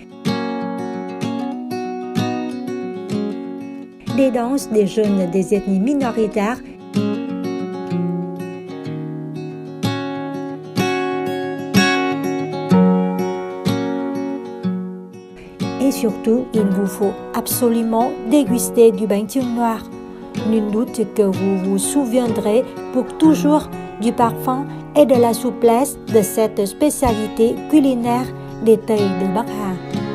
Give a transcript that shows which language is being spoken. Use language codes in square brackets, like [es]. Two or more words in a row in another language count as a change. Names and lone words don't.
[fr] des danses des jeunes des ethnies minoritaires et surtout, il vous faut absolument déguster du bánh chưng noir. Nul doute que vous vous souviendrez pour toujours du parfum et de la souplesse de cette spécialité culinaire des Tây de Bắc Hà.